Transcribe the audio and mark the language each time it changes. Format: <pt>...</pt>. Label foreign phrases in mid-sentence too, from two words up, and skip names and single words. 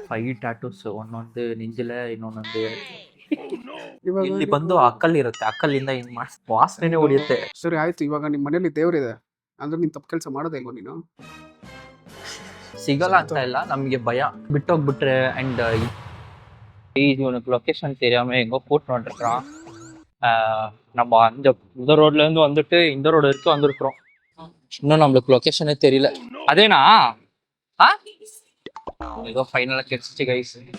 <kn>5 ಟ್ಯಾಟೂಸ್ ಒಂದೊಂದು ನಿಂಜಲೆ ಇನ್ನೊಂದೊಂದು ಇವಾಗ ಇಲ್ಲಿ ಬಂದು ಅಕ್ಕಲ್ಲಿರುತ್ತೆ, ಅಕ್ಕಲ್ಲಿಂದ ಹಿಂಗ್ ವಾಸನೆ ಹೊಡಿಯುತ್ತೆ. ಸರಿ ಆಯ್ತು, ಇವಾಗ ನಿಮ್ಮ ಮನೇಲಿ ದೇವ್ರಿದೆ ಅಂದ್ರೆ ನೀನ್ ತಪ್ಪು ಕೆಲಸ ಮಾಡೋದೇ ಇಲ್ವ ನೀನು? ಸಿಗಲ್ಲ ಅಂತ ಇಲ್ಲ, ನಮ್ಗೆ ಭಯ ಬಿಟ್ಟೋಗ್ಬಿಟ್ರೆ.</kn> <ta>ಅಂಡ್ இவனுக்கு லொக்கேஷன் தெரியாம எங்கோ கூட்டு வந்துருக்கான். நம்ம இந்த ரோட்ல இருந்து வந்துட்டு இந்த ரோடு வரைக்கும் வந்திருக்கிறோம். இன்னும் நம்மளுக்கு லொக்கேஷனே தெரியல. அதேனா ஏதோ ஃபைனலா கிடைச்சிச்சு கைஸ்.</ta>